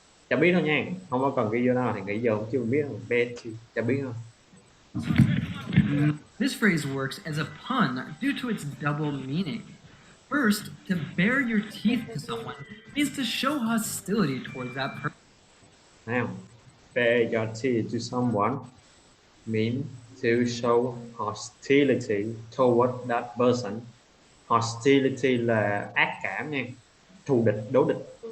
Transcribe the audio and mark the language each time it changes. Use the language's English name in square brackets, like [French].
[Vietnamese] Chả biết đâu nha, không có cần ghi vô đâu thì nghĩ vô chứ không biết không. Chả biết không. [English] This phrase works as a pun due to its double meaning. First, to bare your teeth to someone means to show hostility towards that person. Now, bare your teeth to someone means to show hostility toward that person. [Vietnamese] Hostility là ác cảm nha, thù địch, đối địch.